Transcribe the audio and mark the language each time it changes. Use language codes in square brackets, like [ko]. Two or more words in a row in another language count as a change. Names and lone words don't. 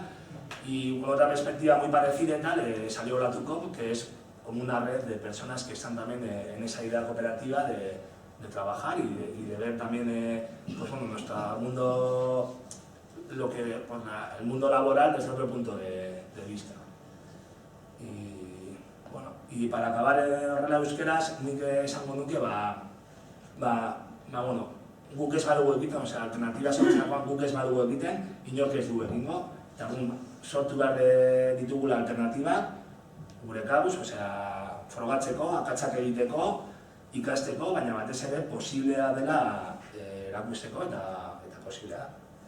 [es] Y con otra perspectiva muy parecida y tal, salió la TUCOP, que es como una red de personas que están también en esa idea cooperativa de trabajar y de ver también pues, bueno, nuestro mundo, pues, el mundo laboral desde otro punto de vista. Y para acabar [eu] horrela euskeraz, nik esango nuke, bueno, guk ez badugu egiten, osea, alternatiba sortzerakoan guk ez badugu egiten, inork ez du egingo, eta sortu behar ditugula alternatibak, gure kabuz, osea, frogatzeko, akatsak egiteko, ikasteko, baina batez ere posiblea dela erakusteko eta posiblea da.